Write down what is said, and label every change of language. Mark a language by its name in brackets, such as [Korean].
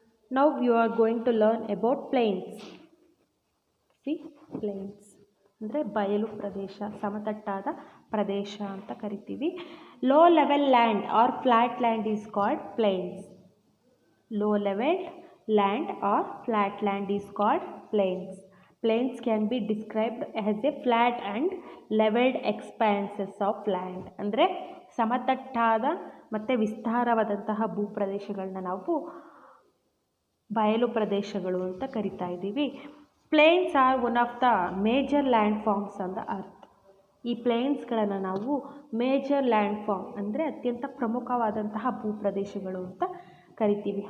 [English] Now you are going to learn about plains. [Kannada] C, planes ಅಂದರೆ ಬಯಲು ಪ್ರದೇಶ, ಸಮತಟ್ಟಾದ ಪ್ರದೇಶ ಅಂತ ಕರಿತೀವಿ. [English] Low level land or flat land is called plains. Low level land or flat land is called plains. Plains can be described as a flat and leveled expanses of land. [Kannada] ಅಂದರೆ ಸಮತಟ್ಟಾದ ಮತ್ತು ವಿಸ್ತಾರವಾದಂತಹ ಭೂಪ್ರದೇಶಗಳನ್ನ ನಾವು ಬಯಲು ಪ್ರದೇಶಗಳು ಅಂತ ಕರಿತಾ ಇದ್ದೀವಿ. [English] Plains are one of the major land forms on the earth. [Kannada] ಈ ಪ್ಲೇನ್ಸ್ಗಳನ್ನು ನಾವು ಮೇಜರ್ ಲ್ಯಾಂಡ್ ಫಾರ್ಮ್ ಅಂದರೆ ಅತ್ಯಂತ ಪ್ರಮುಖವಾದಂತಹ ಭೂಪ್ರದೇಶಗಳು ಅಂತ ಕರಿತೀವಿ.